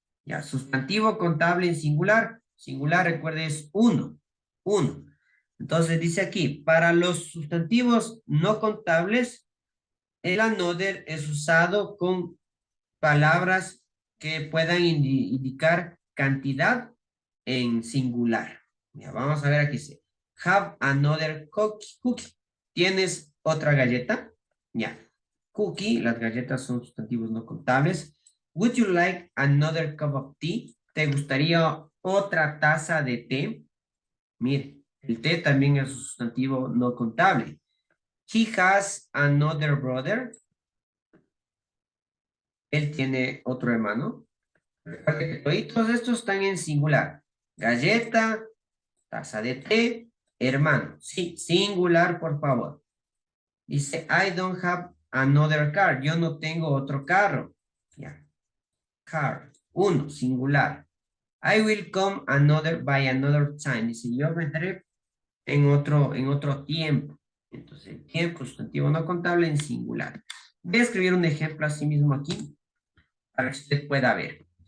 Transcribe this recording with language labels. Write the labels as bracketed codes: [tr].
[es] Ya, sustantivo contable en singular. Singular, recuerde, es uno. Uno. Entonces dice aquí, para los sustantivos no contables, El another es usado con palabras que puedan indicar cantidad en singular. Ya, vamos a ver aquí. Dice, [en] have another cookie. [es] ¿Tienes otra galleta? Ya. Cookie, las galletas son sustantivos no contables. [en] Would you like another cup of tea? [es] ¿Te gustaría otra taza de té? Mire, el té también es un sustantivo no contable. [en] He has another brother. [es] Él tiene otro hermano. Recuerde que todos estos están en singular. Galleta, taza de té, hermano. Sí, singular, por favor. Dice, [en] I don't have another car. [es] Yo no tengo otro carro. Ya. Car. Uno, singular. [en] I will come another by another time. [es] Dice, yo vendré en otro tiempo. Entonces, tiempo, sustantivo no contable en singular. Voy a escribir un ejemplo así mismo aquí para que usted pueda ver.